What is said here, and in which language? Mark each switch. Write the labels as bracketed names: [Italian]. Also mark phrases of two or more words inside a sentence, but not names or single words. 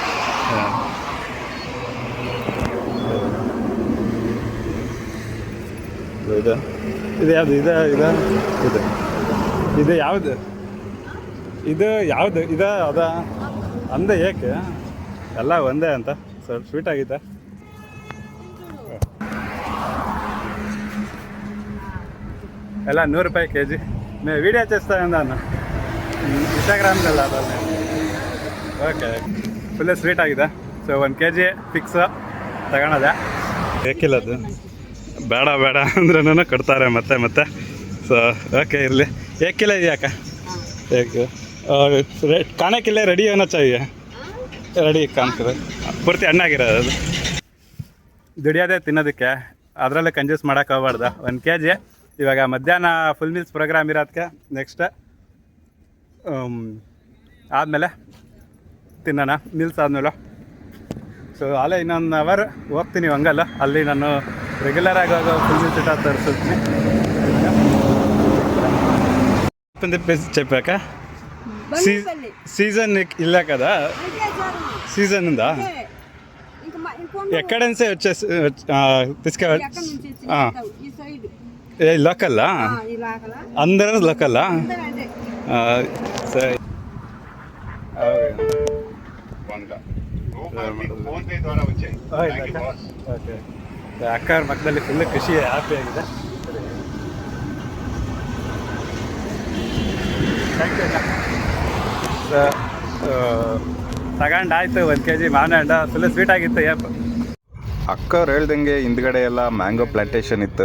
[Kannada] ಇದು ಇದು ಯಾವುದು ಇದು ಇದು ಇದು ಇದು ಯಾವುದು ಇದು ಯಾವುದು ಇದು ಅದ ಅಂದೆ ಏಕೆ ಎಲ್ಲ ಒಂದೇ ಅಂತ ಸ್ವಲ್ಪ ಸ್ವೀಟ್ ಆಗಿದೆ. ಎಲ್ಲ 100 ರೂಪಾಯಿ kg. [Telugu] వీడియో చేస్తాను [Kannada] ನಾನು ಇನ್ಸ್ಟಾಗ್ರಾಮ್ದಲ್ಲ ಅದಲ್ಲ. ಓಕೆ, [English] full sweet [Kannada] ಆಗಿದೆ. ಸೊ 1 kg ಫಿಕ್ಸ್ ತಗೊಳೋದೆ. ಏಕಿಲ್ಲದು ಬೇಡ ಬೇಡ ಅಂದ್ರೂ ಕೊಡ್ತಾರೆ ಮತ್ತೆ ಮತ್ತೆ. ಸೊ ಓಕೆ ಇರಲಿ. ಏಕಿಲ್ಲ ಇದೆಯಾಕ ಏಕೆ [Hindi] खाने के लिए रेडी होना चाहिए. [Kannada] ರೆಡಿ ಕಾಣ್ತದೆ ಪೂರ್ತಿ ಹಣ್ಣಾಗಿರೋದು. ಅದು ದುಡಿಯೋದೇ ತಿನ್ನೋದಕ್ಕೆ, ಅದರಲ್ಲೇ ಕಂಜೂಸ್ ಮಾಡೋಕೆ ಹೋಗ್ಬಾರ್ದು. 1 kg ಇವಾಗ ಮಧ್ಯಾಹ್ನ [English] full meals program [Kannada] ಇರೋದಕ್ಕೆ ನೆಕ್ಸ್ಟ್ ಆದಮೇಲೆ ತಿನ್ನೋಣ, ಮೀಲ್ಸ್ ಆದಮೇಲೆ. ಸೊ ಅಲ್ಲೇ ಇನ್ನೊಂದು ಅವರ್ ಹೋಗ್ತೀನಿ ಹಂಗಲ್ಲ, ಅಲ್ಲಿ ನಾನು ರೆಗ್ಯುಲರಾಗಿ ಹೋಗೋ [English] full meals [Kannada] ಊಟ ತರಿಸ್ತೀನಿ. [Telugu] చెప్పాక సీజన్ ఇల్లే కదా, సీజన్ ఉందా? ఎక్కడ నుంచి వచ్చేసి తీసుకెళ్ళి లోకల్లా అందరూ లోకల్లా? సరే ఓకే. [Kannada] ಅಕ್ಕ ಅವ್ರ ಮಕ್ಕಳಲ್ಲಿ ಫುಲ್ ಖುಷಿ ಹ್ಯಾಪಿ ಆಗಿದೆ. ತಗೊಂಡಾಯ್ತು 1 kg ಮಾವಿನ ಹಣ್ಣು. [English] full sweet [Kannada] ಆಗಿತ್ತು. ಅಕ್ಕವ್ರು ಹೇಳ್ದಂಗೆ ಹಿಂದ್ಗಡೆ ಎಲ್ಲ [English] mango plantation [Kannada] ಇತ್ತು.